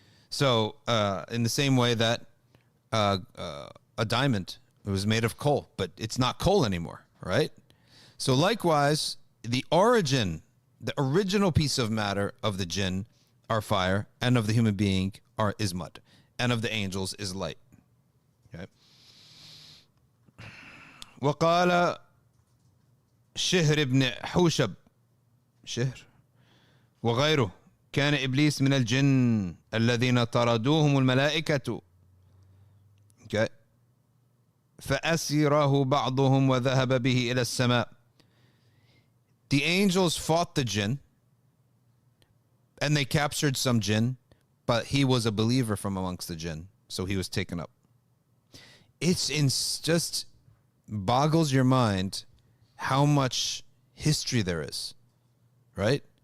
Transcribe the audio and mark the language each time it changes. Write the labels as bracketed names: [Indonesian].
[English] So, in the same way that a diamond was made of coal, but it's not coal anymore, right? So likewise, the origin, the original piece of matter of the jinn are fire, and of the human being is mud, and of the angels is light. Okay. [Arabic] وقال شهر بن حوشب شهر وغيره كان إبليس من الجن الذين طردوهم الملائكة. [English] Okay. [Arabic] فأسره بعضهم وذهب به إلى السماء. [English] The angels fought the jinn and they captured some jinn, but he was a believer from amongst the jinn, so he was taken up. Just boggles your mind how much history there is, right?